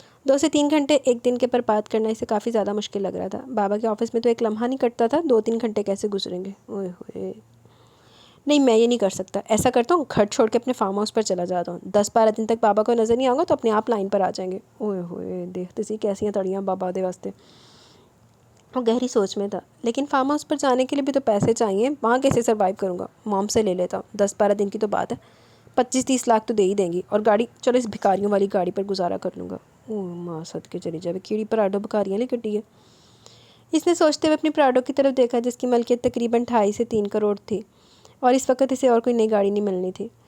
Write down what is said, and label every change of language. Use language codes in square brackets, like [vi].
[ur] 2 سے 3 گھنٹے ایک دن کے پر بات کرنا اسے کافی زیادہ مشکل لگ رہا تھا. بابا کے آفس میں تو ایک لمحہ نہیں کٹتا تھا, 2-3 گھنٹے کیسے گزریں گے؟ اوئے ہوئے. نہیں میں یہ نہیں کر سکتا. ایسا کرتا ہوں گھر چھوڑ کے اپنے فارم ہاؤس پر چلا جاتا ہوں. 10-12 دن تک بابا کو نظر نہیں آؤں گا تو اپنے آپ لائن پر آ جائیں گے. اوئے ہوئے. [pa] دیکھتے سی کیسی ہیں تڑیاں بابا دے واسطے. [ur] وہ گہری سوچ میں تھا. لیکن فارم ہاؤس پر جانے کے لیے بھی تو پیسے چاہیے. وہاں کیسے سروائیو کروں گا؟ موم سے لے لیتا ہوں. 10-12 دن کی تو بات ہے. 25-30 لاکھ تو دے ہی دیں گی اور گاڑی چلو اس بھکاریوں والی گاڑی پر گزارا کر لوں گا. ماں صدقے چلی جائے. [pa] کیڑی پراڈو بھکاریاں نہیں کٹی ہے. [ur] اس نے سوچتے ہوئے اپنی پراڈو کی طرف دیکھا جس کی ملکیت تقریباً 2.5 سے 3 کروڑ تھی اور اس وقت اسے اور کوئی نئی گاڑی نہیں ملنی تھی.